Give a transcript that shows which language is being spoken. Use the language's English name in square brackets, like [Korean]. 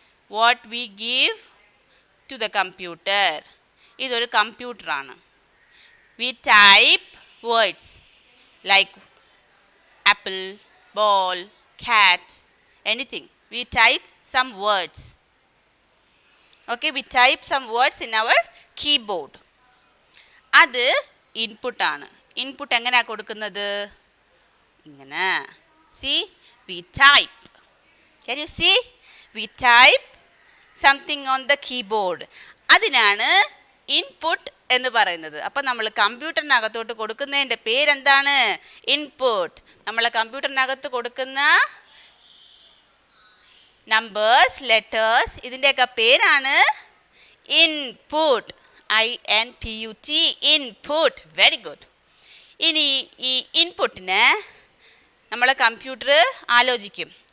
[English] What we give to the computer. [Malayalam] ഇതൊരു കമ്പ്യൂട്ടറാണ്. [English] We type words like apple, ball, cat, anything. We type some words. Okay, we type some words in our keyboard. [Malayalam] അത് input ആണ്. Input എങ്ങനെയാണ് കൊടുക്കുന്നത്? ഇങ്ങനെ. [English] See, we type. Can you see? We type something on the keyboard. [Malayalam] അതിനാണ് input എന്ന് പറയുന്നത്. അപ്പം നമ്മൾ കമ്പ്യൂട്ടറിനകത്തോട്ട് കൊടുക്കുന്നതിൻ്റെ പേരെന്താണ്? ഇൻപുട്ട്. നമ്മൾ കമ്പ്യൂട്ടറിനകത്ത് കൊടുക്കുന്ന നമ്പേഴ്സ്, ലെറ്റേഴ്സ്, ഇതിൻ്റെയൊക്കെ പേരാണ് input. INPUT, input. Very good. ഇനി ഈ ഇൻപുട്ടിന് നമ്മൾ കമ്പ്യൂട്ടർ ആലോചിക്കും.